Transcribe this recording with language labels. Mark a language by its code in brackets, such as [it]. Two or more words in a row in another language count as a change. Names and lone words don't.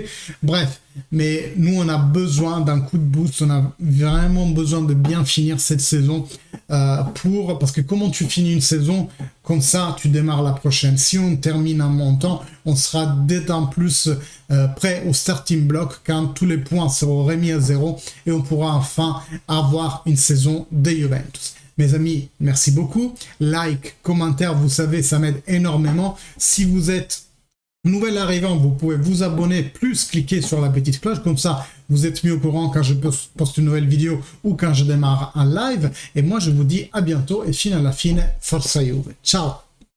[fr] Bref, mais nous, on a besoin d'un coup de boost, on a vraiment besoin de bien finir cette saison parce que comment tu finis une saison, comme ça, tu démarres la prochaine. Si on termine un montant, on sera d'autant plus prêt au starting block quand tous les points seront remis à zéro et on pourra enfin avoir une saison de Juventus. Mes amis, merci beaucoup. Like, commentaire, vous savez, ça m'aide énormément. Si vous êtes nouvel arrivant, vous pouvez vous abonner, plus cliquer sur la petite cloche. Comme ça, vous êtes mis au courant quand je poste une nouvelle vidéo ou quand je démarre un live. Et moi, je vous dis à bientôt et [it] fine alla fine, forza Juve. Ciao!